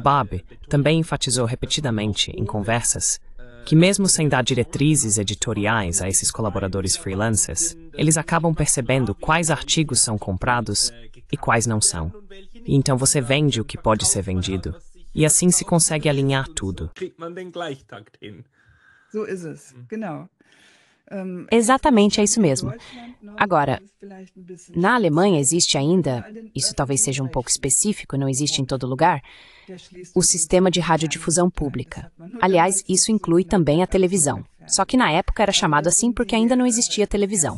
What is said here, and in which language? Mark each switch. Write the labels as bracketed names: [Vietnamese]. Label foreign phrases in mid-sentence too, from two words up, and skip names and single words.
[Portuguese] Barb também enfatizou repetidamente em conversas que mesmo sem dar diretrizes editoriais a esses colaboradores freelancers, eles acabam percebendo quais artigos são comprados e quais não são. E então você vende o que pode ser vendido. E assim se consegue alinhar tudo. [German] So ist es, genau. [Portuguese] Exatamente, é isso mesmo. Agora, na Alemanha existe ainda, isso talvez seja um pouco específico, não existe em todo lugar, o sistema de radiodifusão pública. Aliás, isso inclui também a televisão. Só que na época era chamado assim porque ainda não existia televisão.